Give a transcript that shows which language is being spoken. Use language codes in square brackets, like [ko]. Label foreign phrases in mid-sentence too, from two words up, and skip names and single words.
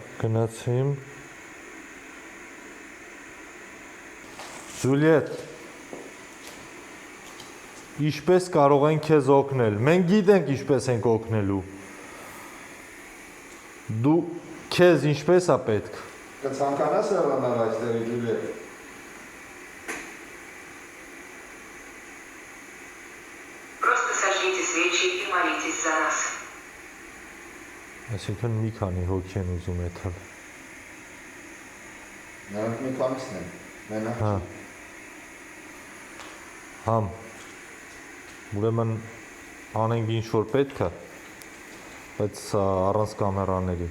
[hy] գնացիմ։ Ժուլիետ, ինչպես կարող ենք քեզ օգնել։ Մենք գիտենք ինչպես ենք օգնելու։ Դու քեզ ինչպես է պետք։ Կցանկանաս հեռանալ այստեղից Ջուլիետ։ [ru] Просто сожгите свечи и молитесь за нас. [hy] Այսինքն մի քանի հոգի են ուզում եթալ։ Նրանք մի քանիսն են։ Մենակ Հա։ չի։ Համ։ Ուրեմն անենք ինչ որ պետք է, բայց առանց կամերաների։